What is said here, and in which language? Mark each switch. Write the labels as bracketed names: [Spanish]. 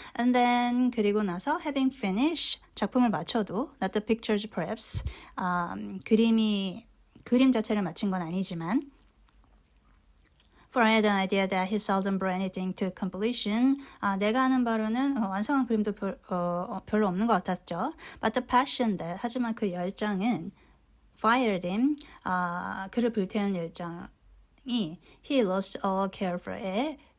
[English] And then [Korean] 그리고 나서 [English] having finished [Korean] 작품을 마쳐도 [English] not the pictures perhaps [Korean] 그림 자체를 마친 건 아니지만 [English] For I had an idea that he seldom brought anything to completion. [Korean] 내가 아는 바로는 완성한 그림도 별로 없는 것 같았죠. [English] But the passion that [Korean] 하지만 그 열정은 [English] fired him. [Korean] 그를 불태운 열정이 [English] he lost all care for it.